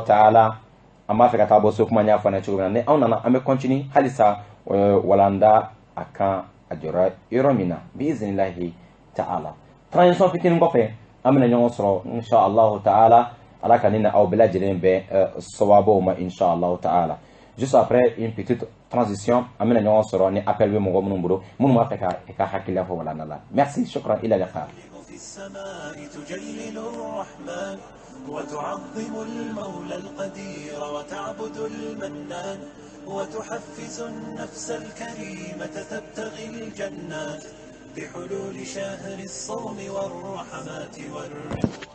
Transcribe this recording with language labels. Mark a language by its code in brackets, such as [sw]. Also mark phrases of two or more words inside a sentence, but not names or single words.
[bm] taala an b'a fɛ ka taa bɔ so kuma n y'a fɔ ne cogo min na ni anw nana an bɛ continuer halisa walanda a kan a jɔra yɔrɔ min na [ar] بإذن الله تعالى [bm] transition fitinin kɔfɛ an bɛna ɲɔgɔn sɔrɔ [ar] إن شاء الله تعالى [bm] ala ka ni na aw bɛɛ lajɛlen bɛ sababu ma [ar] إن شاء الله تعالى [fr] juste après une petite transition [bm] an bɛna ɲɔgɔn sɔrɔ ni appel bɛ mɔgɔ minnu bolo minnu b'a fɛ ka hakilila fɔ walanda la merci [ar] شكرا إلى اللقاء وتعظم المولى القدير وتعبد المنان وتحفز النفس الكريمة تبتغي الجنات بحلول شهر الصوم والرحمات والرضوان.